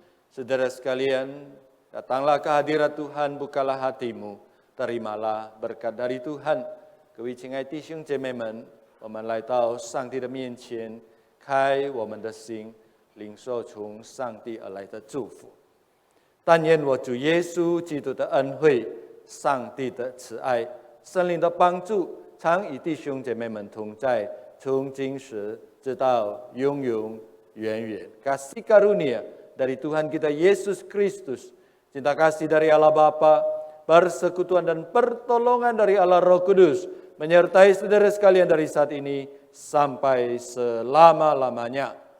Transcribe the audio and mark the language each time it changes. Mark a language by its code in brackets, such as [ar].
[id] Saudara sekalian, datanglah ke hadirat Tuhan, bukalah hatimu, terimalah berkat dari Tuhan. [zh] 各位亲爱弟兄姐妹们，我们来到上帝的面前，开我们的心，领受从上帝而来的祝福。但愿我主耶稣基督的恩惠、上帝的慈爱、圣灵的帮助，常与弟兄姐妹们同在，从今时直到永永远远。 [id] Kasih karunia dari Tuhan kita Yesus Kristus, cinta kasih dari Allah Bapa, persekutuan dan pertolongan dari Allah Roh Kudus, menyertai saudara sekalian dari saat ini sampai selama-lamanya.